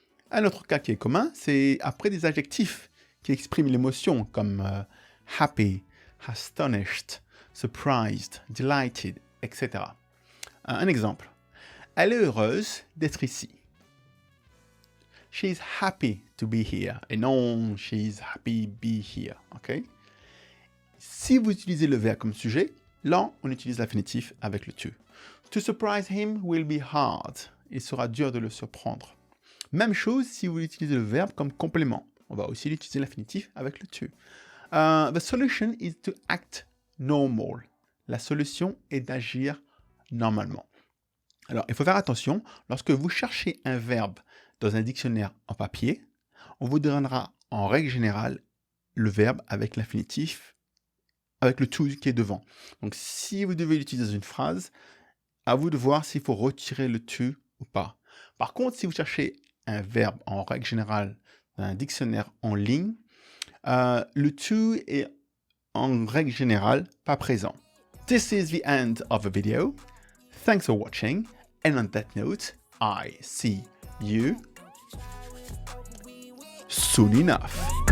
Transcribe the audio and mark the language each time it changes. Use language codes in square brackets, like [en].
[fr] Un autre cas qui est commun, c'est après des adjectifs qui expriment l'émotion, comme happy, astonished, surprised, delighted, etc. Un exemple. Elle est heureuse d'être ici. [en] She's happy to be here. [fr] Et non, [en] she's happy be here. Okay? [fr] Si vous utilisez le verbe comme sujet, là, on utilise l'infinitif avec le to. [en] To surprise him will be hard. [fr] Il sera dur de le surprendre. Même chose si vous utilisez le verbe comme complément. On va aussi utiliser l'infinitif avec le to. [en] The solution is to act normal. [fr] La solution est d'agir normalement. Alors, il faut faire attention, lorsque vous cherchez un verbe dans un dictionnaire en papier, on vous donnera en règle générale le verbe avec l'infinitif, avec le to qui est devant. Donc, si vous devez l'utiliser dans une phrase, à vous de voir s'il faut retirer le to ou pas. Par contre, si vous cherchez un verbe en règle générale dans un dictionnaire en ligne, Le to est en règle générale pas présent. [en] This is the end of the video. Thanks for watching. And on that note, I see you soon enough.